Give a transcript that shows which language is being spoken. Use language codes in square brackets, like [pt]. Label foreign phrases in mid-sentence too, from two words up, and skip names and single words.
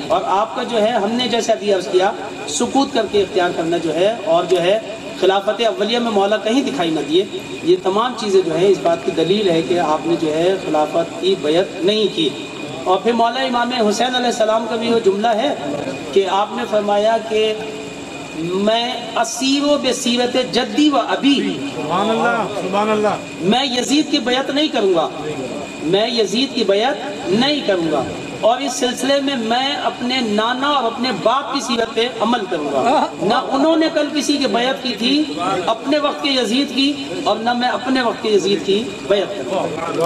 [ur] اور آپ کا جو ہے ہم نے جیسے ابھی عرض کیا سکوت کر کے اختیار کرنا جو ہے اور جو ہے خلافت اولیہ میں مولا کہیں دکھائی نہ دیے، یہ تمام چیزیں جو ہیں اس بات کی دلیل ہے کہ آپ نے جو ہے خلافت کی بیعت نہیں کی. اور پھر مولا امام حسین علیہ السلام کا بھی وہ جملہ ہے کہ آپ نے فرمایا کہ میں [ar] اسیر و بسیرت جدی و ابی، سبحان اللہ سبحان اللہ، [ur] میں یزید کی بیعت نہیں کروں گا، میں یزید کی بیعت نہیں کروں گا، اور اس سلسلے میں میں اپنے نانا اور اپنے باپ کی سیرت پہ عمل کروں گا. نہ انہوں نے کل کسی کی بیعت کی تھی اپنے وقت کے یزید کی اور نہ میں اپنے وقت کے یزید کی بیعت کروں گا.